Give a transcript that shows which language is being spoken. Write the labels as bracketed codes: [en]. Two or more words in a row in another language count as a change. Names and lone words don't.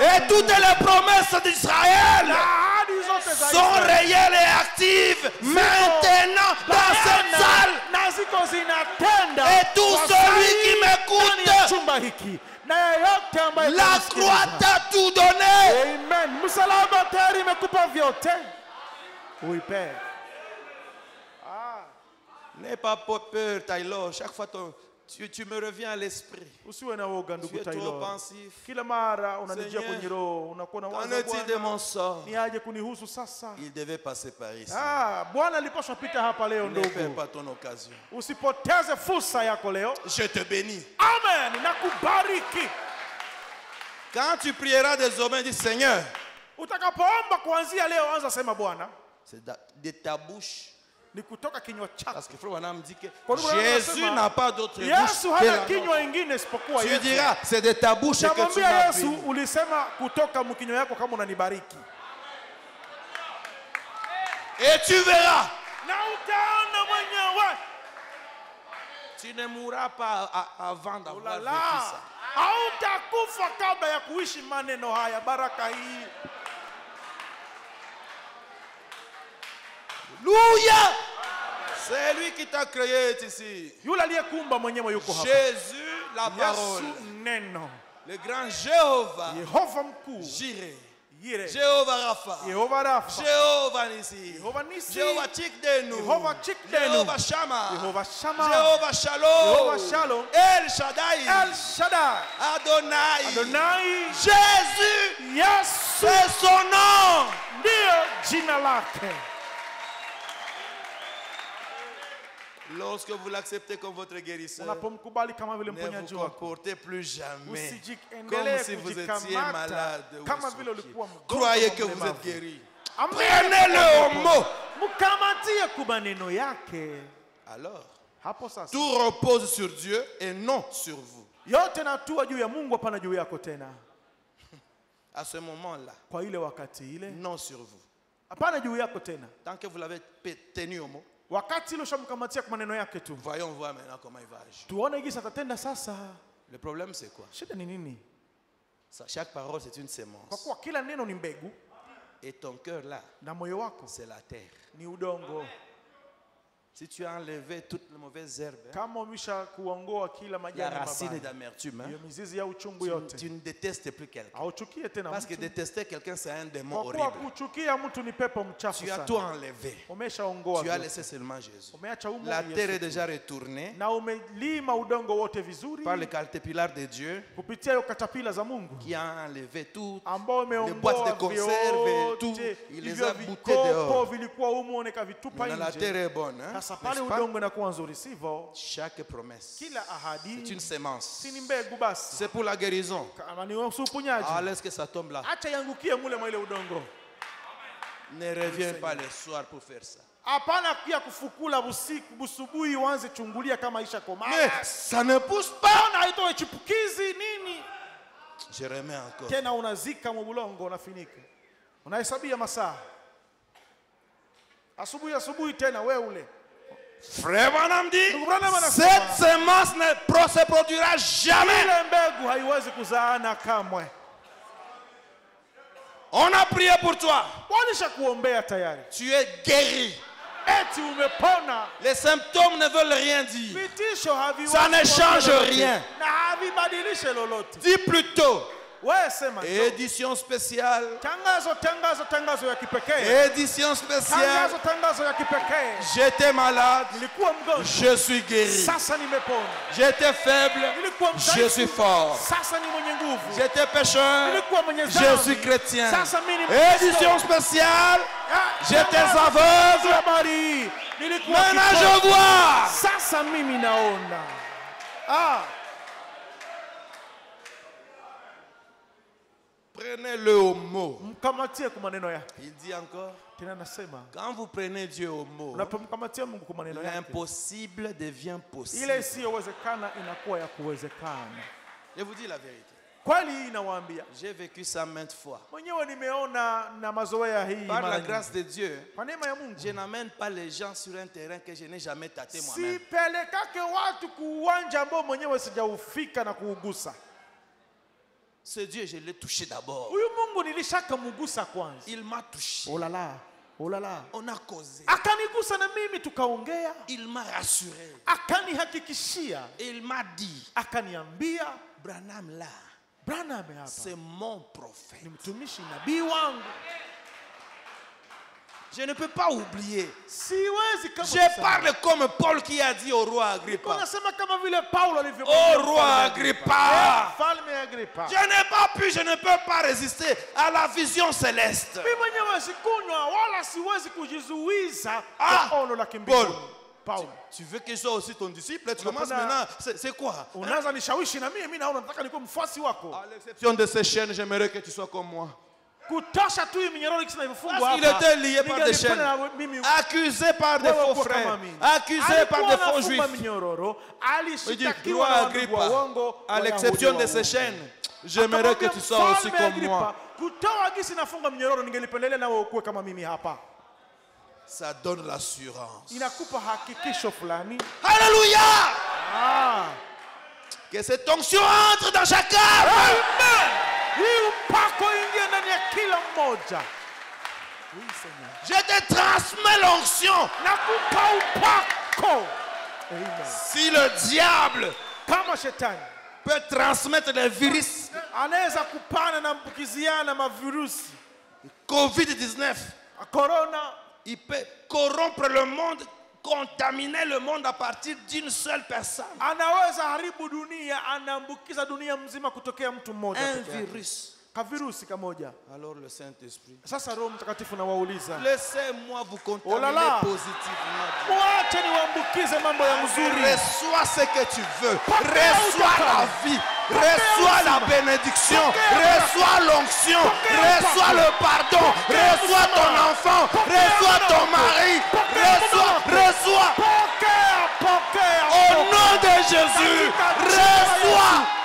[fr] Et toutes les promesses d'Israël sont réelles et actives maintenant dans cette salle. Et tout celui qui m'écoute, la croix t'a tout donné. Amen. [sw] Msalaba tayari imekupa vyote. Uipe. [fr] N'aie pas peur, Taylor. Chaque fois tu me reviens à l'esprit. [sw] Usiwe na woga ndugu Taylor. [fr] Tu es trop pensif. [sw] Kila mara unanijia kwenye roho, unakuwa na wazo Bwana. [fr] De mon sort. [sw] Ni aje kunihusu sasa. [fr] Il devait passer par ici. [sw] Bwana alipaswa pita hapa leo ndugu. [fr] Ne perds pas ton occasion. [sw] Usipoteze fursa yako leo. [fr] Je te bénis. [sw] Amen. Nakubariki. [fr] Quand tu prieras désormais, dis Seigneur. [sw] Utakapoomba kuanzia leo anza sema Bwana. [fr] C'est de ta bouche. [sw] Ni kutoka kinywa chako. [fr] Parce que frère Branham dit que Jésus n'a pas d'autre bouche. [sw] Yesu hana kinywa ingine isipokuwa Yesu. [fr] Tu diras c'est de ta bouche que tu m'as [sw] Yesu ulisema kutoka mkinywa yako kama unanibariki. [fr] Et tu verras. [sw] Na utaona mwenyewe. [fr] Tu ne mourras pas avant d'avoir vécu ça. [sw] Hautakufa kabla ya kuishi maneno haya, baraka hii. [fr] Alléluia. C'est lui qui t'a créé ici. [sw] Yule aliyekuumba mwenyewe yuko hapa. [fr] Jésus la parole. [sw] Yesu neno. [fr] Le grand Jéhovah. [sw] Yehova mkuu. [fr] Jireh. Jéhovah Rapha. [sw] Yehova Rafa. [fr] Jéhovah Nissi. [sw] Yehova Nissi. [fr] Jéhovah Tikdenu. [sw] Yehova Tikdenu. [fr] Jéhovah Shammah. [sw] Yehova Shammah. [fr] Jéhovah Shalom. [sw] Yehova Shalom. El Shaddai. El Shaddai. Adonai. Adonai. [fr] Jésus. [sw] Yesu. [fr] C'est son nom. [sw] Ndio jina lake. [fr] Lorsque vous l'acceptez comme votre guérisseur, [sw] Unapomkubali kama vile [fr] ne [sw] mponyaji [fr] vous [sw] wako, [fr] comportez plus jamais comme [sw] usijiendelee [fr] si vous étiez [sw] kujikamata [fr] malade ou [sw] kama vile [fr] soucieux. [sw] ulikuwa mgonjwa. [fr] Croyez que vous êtes guéri. Prenez-le au mot. [sw] Mkamatie kwa maneno yake. [fr] Alors, [sw] Hapo sasa [fr] tout repose sur Dieu et non sur vous. [sw] yote natua juu ya Mungu, hapana juu yako tena. [fr] À ce moment-là, [sw] Kwa ile wakati ile, [fr] non sur vous. [sw] hapana juu yako tena. [fr] Tant que vous l'avez tenu au mot, [sw] Wakati ile ushamkamatia kwa maneno yake tu, [fr] voyons voir maintenant comment il va agir. [sw] tuone jinsi atatenda sasa. [fr] Le problème c'est quoi? [sw] Shida ni nini? [fr] Chaque parole c'est une [sw] Kwa [fr] sémence. [sw] kuwa kila neno ni mbegu [fr] Et ton cœur là, [sw] na moyo wako [fr] c'est la terre. [sw] ni udongo. [fr] Si tu as enlevé toutes les mauvaises herbes, [sw] Kama umesha kuongoa kila [fr] la [sw] majani [fr] racine [sw] mabaya, [fr] d'amertume, [sw] hiyo mizizi ya uchungu yote, [fr] tu ne détestes plus quelqu'un. [sw] hauchukie tena [fr] Parce que [sw] mtu. [fr] détester quelqu'un, c'est un démon [sw] Kwa kuwa [fr] horrible. [sw] kuchukia mtu ni pepo mchafu [fr] Tu as [sw] sana. [fr] tout enlevé. [sw] Umeshaongoa [fr] Tu as [sw] vyote. [fr] laissé seulement Jésus. [sw] Umeacha umo [fr] La [sw] Yesu [fr] terre est [sw] tu. [fr] déjà retournée [sw] Na umelima udongo wote vizuri [fr] par le caterpillar de Dieu [sw] kupitia hiyo katapila za Mungu [fr] qui a enlevé tout. [sw] ambao [fr] Les boîtes de [sw] umeongoa [fr] conserve, tout, [sw] vyote [fr] il les [sw] hivyo [fr] a boutés [sw] vikopo [fr] dehors. [sw] vilikuwa umo nikavitupa [fr] Maintenant, la terre [sw] nje. [fr] est bonne. Hein? [sw] Sasa pale [fr] N'est-ce pas? [sw] udongo inakuwa nzuri, sivyo? [fr] Chaque promesse, [sw] Kila ahadi [fr] c'est une sémence. [sw] si ni mbegu basi. [fr] C'est pour la guérison. [sw] Kama ni uponyaji, [fr] Ah, laisse que ça tombe là. [sw] acha yangukie mule mwa ile udongo. [fr] Ne reviens pas le soir pour faire ça. [sw] Hapana pia kufukula busiku busubuhi uanze chungulia kama isha komana. [fr] Mais ça ne pousse pas. [sw] Ona haitoe chipukizi nini? [fr] Je remets encore. [sw] Tena unazika mbulongo, unafinika. Unahesabia masaa. Asubuhi tena we ule. [fr] Frère Branham dit, [sw] Ndugu Branham anasema, [fr] cette sémence ne se produira jamais. [sw] ile mbegu haiwezi kuzaana kamwe. [fr] On a prié pour toi. [sw] Wanisha kuombea tayari. [fr] Tu es guéri. [sw] Eti umepona. [fr] Les symptômes ne veulent rien dire. [sw] Vitisho haviwezi. [fr] Ça ne change [sw] lolote. [fr] rien. [sw] Na havibadilishe lolote. [fr] Dis plutôt. [sw] Wewe sema ndio. [fr] Édition spéciale. [sw] Tangazo ya kipekee. [fr] Édition spéciale. [sw] Tangazo ya kipekee. [fr] J'étais malade. [sw] Nilikuwa mgonjwa. [fr] Je suis guéri. [sw] Sasa nimepona. [fr] J'étais faible. [sw] Nilikuwa mdhaifu. [fr] Je suis fort. [sw] Sasa ni mwenye nguvu. [fr] J'étais pécheur. [sw] Nilikuwa mwenye [fr] Je [sw] dhambi. [fr] suis chrétien. [sw] Sasa mimi ni Mkristo. [fr] Édition spéciale. J'étais [sw] Tangazo [fr] aveugle. [sw] habari. Nilikuwa [fr] Maintenant [sw] kipofu. [fr] je vois. [sw] Sasa mimi naona. [fr] Prenez-le au mot. [sw] Mkamatie kwa maneno yake. [fr] Il dit encore, [sw] Tena nasema, [fr] quand vous prenez Dieu au mot, [sw] unapomkamatia Mungu kwa maneno yake, [fr] l'impossible devient possible. [sw] ile isiyowezekana inakuwa ya kuwezekana. [fr] Je vous dis la vérité. [sw] Kweli inawaambia. [fr] J'ai vécu ça maintes fois. [sw] Mwenyewe nimeona na mazoea hii [fr] Par la [sw] mara [fr] grâce de Dieu, [sw] kwa neema ya Mungu. [fr] je n'amène pas les gens sur un terrain que je n'ai jamais tâté moi-même. [sw] Sipelekake watu kuuwanja ambao mwenyewe sijaufika na kuugusa. [fr] Ce Dieu, je l'ai touché d'abord. [sw] Huyu Mungu nilishaka mugusa kwanza. [fr] Il m'a touché. Oh là là. Oh là là. On a causé. [sw] Akanigusa na mimi tukaongea. [fr] Il m'a rassuré. [sw] Akanihakikishia. [fr] Et il m'a dit, [sw] Akaniambia, [fr] Branham là, [sw] Branham hapa [fr] c'est mon prophète. [sw] ni mtumishi nabii wangu. [fr] Je ne peux pas oublier. [sw] Siwezi kama [fr] Je parle comme Paul qui a dit au roi Agrippa. [sw] Unasema kama vile Paulo alivyomwambia [fr] Au roi Agrippa. [sw] Mfalme Agrippa. [fr] Je ne peux pas résister à la vision céleste. [sw] Mimi mwenyewe sikunywa wala siwezi kujizuiza Ah, kwa ono la kimbinguni. [fr] Paul, tu veux que je sois aussi ton disciple? Tu commences maintenant. C'est quoi? [sw] Unaanza nishawishi na mimi naona nataka nikuwe mfuasi wako. [fr] À l'exception de ces chaînes, j'aimerais que tu sois comme moi. [sw] Kutosha tu hii minyororo kisi inavyofungwa [fr] Parce [sw] hapa. [fr] qu'il était lié par des chaînes. Accusé par des faux frères. Accusé par des faux juifs. Il dit, roi Agrippa, à l'exception de ces chaînes, j'aimerais que tu sois aussi comme moi. [sw] Kutoa gisi nafunga minyororo ningelipendelea na wewe ukuwe kama mimi hapa. [fr] Ça donne l'assurance. [sw] Inakupa hakikisho fulani. [fr] Alléluia! Ah. Que cette onction entre dans chaque âme. Amen. [sw] Hii upako ingie ndani ya kila mmoja. [fr] Je te transmets l'onction. [sw] Nakupa upako. Amen. [fr] Si le diable [sw] Kama shetani [fr] peut transmettre les virus, [sw] anaweza kupana na mbukiziana mavirusi, Covid-19. Corona. [fr] Il peut corrompre le monde, contaminer le monde à partir d'une seule personne. [sw] Anaweza haribu dunia, anaambukiza dunia mzima kutokea mtu mmoja. [fr] Un virus. [sw] Kavirusi kamoja. [fr] Alors le Saint-Esprit. [sw] Sasa Roho Mtakatifu nawauliza. [fr] Laissez-moi vous contaminer positivement. [sw] Mwache niwaambukize mambo ya mzuri. [fr] Reçois ce que tu veux. Reçois la vie. Reçois la bénédiction. Reçois l'onction. Reçois le pardon. Reçois ton enfant. Reçois ton mari. Reçois. Au nom de Jésus. Reçois.